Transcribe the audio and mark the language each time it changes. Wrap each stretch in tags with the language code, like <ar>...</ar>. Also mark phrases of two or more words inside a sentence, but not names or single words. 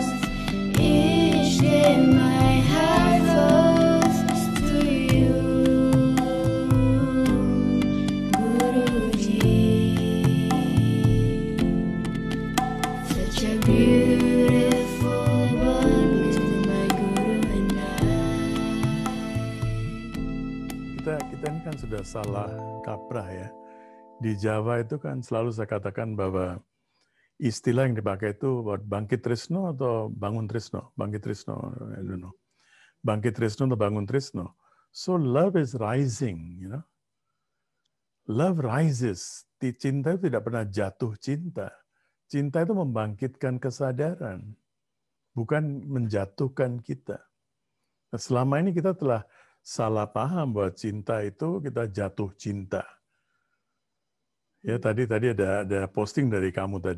<en>Each day my heart flows to you, Guruji. Such a beautiful bond between my guru and I.</en> <id>Kita ini kan sudah salah kaprah ya. Di Jawa itu kan selalu saya katakan bahwa istilah yang dipakai itu buat bangkit tresno atau bangun tresno. Bangkit tresno,</id> <en>I don't know.</en> <id>Bangkit tresno atau bangun tresno.</id> <en>So love is rising, you know. Love rises.</en> <id>Cinta itu tidak pernah jatuh cinta. Cinta itu membangkitkan kesadaran, bukan menjatuhkan kita. Nah, selama ini kita telah salah paham bahwa cinta itu kita jatuh cinta. Ya tadi ada posting dari kamu tadi.</id>